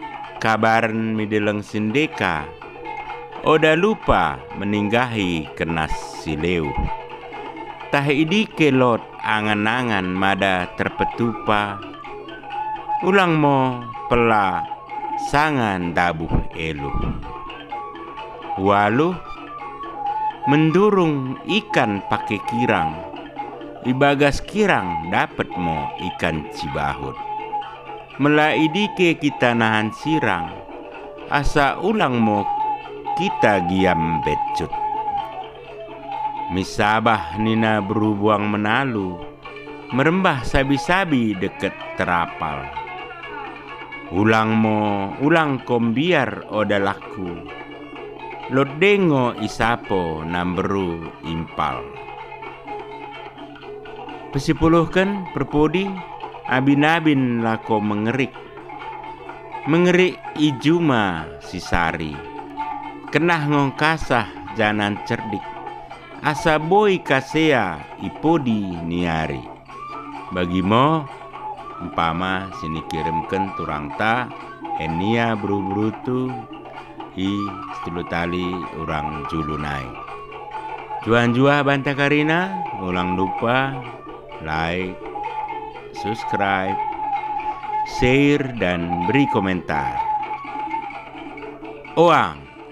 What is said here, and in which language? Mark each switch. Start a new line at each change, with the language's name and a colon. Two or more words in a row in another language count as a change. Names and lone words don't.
Batak Dairi: Kabaran mideleng sindeka, oda lupa meninggahi kenas sileu. Tah idi kelot angan-angan mada terpetupa, ulang mo pela sangan dabuh elu. Waluh mendurung ikan pakai kirang, ibagas kirang dapat mo ikan cibahut. Melaidike kita nahan sirang, asa ulang mo kita giam becut. Misabah nina berubuang menalu, merembah sabi-sabi deket terapal. Ulang kombiar oda laku, lodengo isapo namberu impal. Pesipuluhkan perpodi, abin-abin lako mengerik ijuma sisari, kenah ngongkasah janan cerdik, asa boy kasea ipodi niari. Bagimo umpama sini kirimkan turangta enia buru-burutu i stulu tali orang julunai. Juan-jua banta karina, ulang lupa
English: like, subscribe, share,
Indonesian: dan beri komentar. Oang.